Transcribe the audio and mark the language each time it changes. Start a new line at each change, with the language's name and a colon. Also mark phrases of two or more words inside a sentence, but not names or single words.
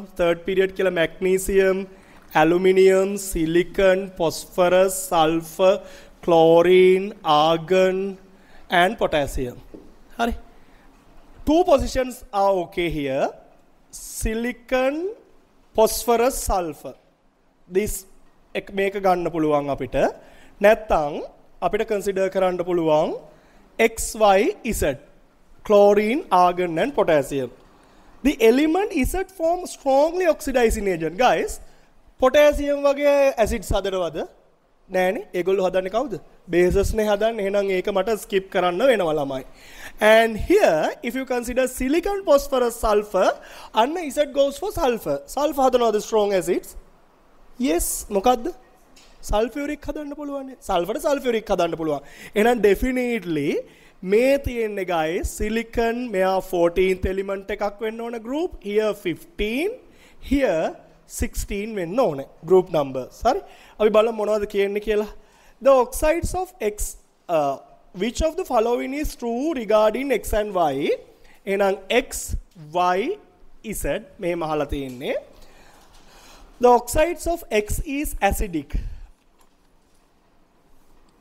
English: Third period kiyala magnesium, aluminium, silicon, phosphorus, sulfur, chlorine, argon, and potassium.
Sinhala: Hari.
English: 2 positions are okay here. Silicon, phosphorus, sulfur.
Sinhala: This මේක ගන්න පුළුවන් අපිට. නැත්තම් අපිට consider කරන්න පුළුවන් X, Y, Z.
English: Chlorine, argon, and potassium. The element Z form strongly oxidizing agent.
Sinhala: Guys, potassium වගේ acids හදනවද? නෑනේ. ඒගොල්ලෝ හදන්නේ කවුද? Bases නේ හදන්නේ. එහෙනම් ඒක මට skip කරන්න වෙනවා ළමයි.
English: And here, if you consider silicon, phosphorus, sulfur, and Z goes for sulfur. Sulfur හදනවද strong acids? Yes,
Sinhala: මොකද්ද? Sulfuric හදන්න පුළුවන්. Sulfur sulfuric හදන්න පුළුවන්. එහෙනම් definitely මේ තියෙන්නේ guys silicon මෙයා 14th element එකක් වෙන්න ඕන group.
English: Here 15, here 16
Sinhala: වෙන්න ඕන
English: group numbers. හරි?
Sinhala: අපි බලමු මොනවද කියන්නේ කියලා.
English: The oxides of X, which of the following is true regarding X and Y?
Sinhala: එහෙනම් X, Y, Z මෙහෙම අහලා තියෙන්නේ.
English: The oxides of X is acidic.